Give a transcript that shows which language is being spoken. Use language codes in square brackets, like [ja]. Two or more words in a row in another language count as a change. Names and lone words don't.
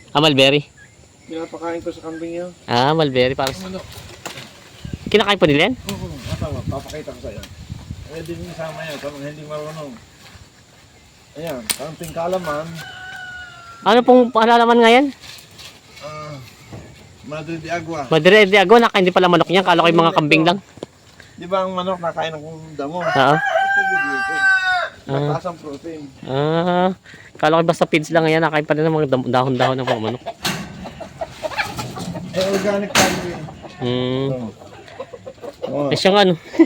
[tl] Mulberry. Pinapakain ko sa kambing yan. Mulberry. Parang... Kinakain po nila yan? Oo, matama. Papakita ko sa'yo. Pwede din sama yan sa mga hindi marunong. Ayan, kaunting kalaman. Ano pong palalaman nga yan? Madre de Agua. Madre de Agua, hindi pala manok niyan. Kala ko yung mga kambing lang. Di ba ang manok nakain ng damo? Oo. Ito dito. Mataas ang protein. Kala ko basta feeds lang yan. Nakain pala ng mga dahon-dahon ng mga manok. [en] Organic country. [tl] Siyang ano.